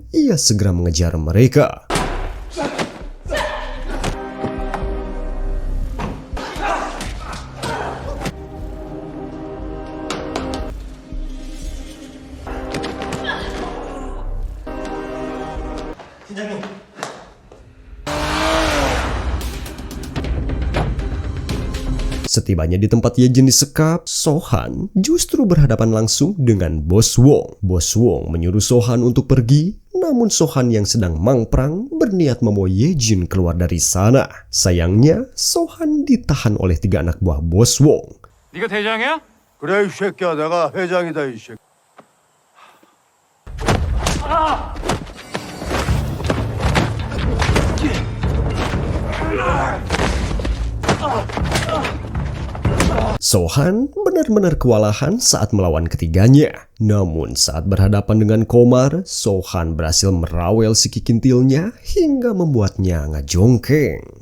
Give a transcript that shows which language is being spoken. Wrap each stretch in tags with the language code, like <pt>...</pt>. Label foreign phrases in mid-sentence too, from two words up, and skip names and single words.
<id>Ia segera mengejar mereka. Setibanya di tempat Yejin disekap, Sohan justru berhadapan langsung dengan Bos Wong. Bos Wong menyuruh Sohan untuk pergi, namun Sohan yang sedang mangprang berniat membawa Yejin keluar dari sana. Sayangnya, Sohan ditahan oleh 3 anak buah Bos Wong.</id> <ko>네가 대장이야? 그래 이 새끼야 내가 회장이다 이 새끼.</ko> <id>Sohan benar-benar kewalahan saat melawan ketiganya. Namun saat berhadapan dengan Komar, Sohan berhasil merawel si kikintilnya hingga membuatnya ngajongkeng.</id>